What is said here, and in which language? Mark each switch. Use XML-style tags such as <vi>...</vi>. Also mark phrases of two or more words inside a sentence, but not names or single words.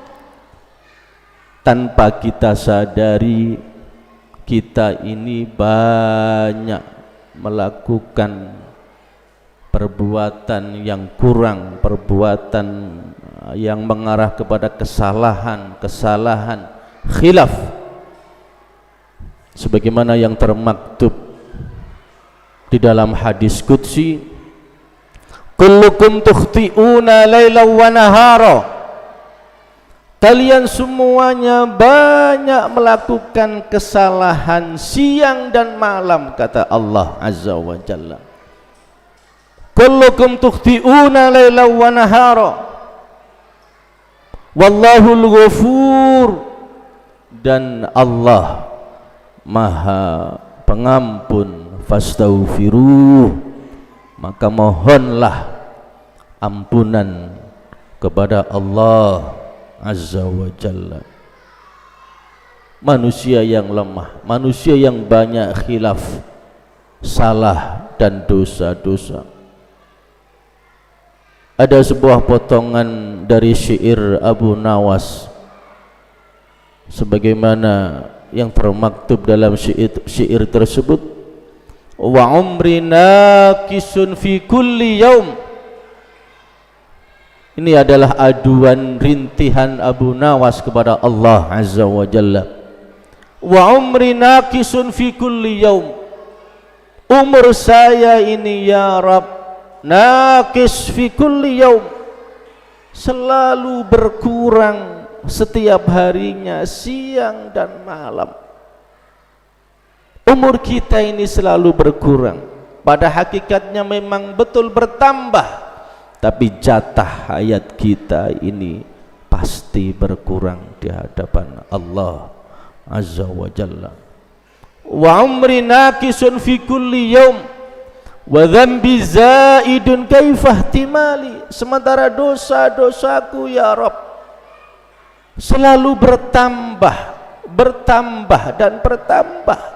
<id>Tanpa kita sadari, kita ini banyak melakukan perbuatan yang kurang, perbuatan yang mengarah kepada kesalahan, khilaf, sebagaimana yang termaktub di dalam hadis qudsi,</id> <ar>كلكم تخطئون ليلا ونهارا,</ar> <id>kalian semuanya banyak melakukan kesalahan siang dan malam, kata Allah</id> <ar>عز وجل. كلكم تخطئون ليلا ونهارا والله الغفور,</ar> <id>dan Allah Maha Pengampun. Fastaghfiruh, maka mohonlah ampunan kepada Allah</id> <ar>عز وجل.</ar> <id>Manusia yang lemah, manusia yang banyak khilaf, salah dan dosa-dosa. Ada sebuah potongan dari syair Abu Nawas sebagaimana yang termaktub dalam syair tersebut,</id> <ar>وعمري ناقص في كل يوم.</ar> <id>Ini adalah aduan rintihan Abu Nawas kepada Allah</id> <ar>عز وجل. وعمري ناقص في كل يوم,</ar> <id>umur saya ini</id> <ar>يا رب ناقص في كل يوم,</ar> <id>selalu berkurang setiap harinya, siang dan malam. Umur kita ini selalu berkurang. Pada hakikatnya memang betul bertambah, tapi jatah hayat kita ini pasti berkurang di hadapan Allah</id> <ar>عز وجل. وعمري ناقص في كل يوم وذنبي زائد كيف احتمالي,</ar> <id>sementara dosa-dosaku ya Rabb selalu bertambah dan bertambah.</id>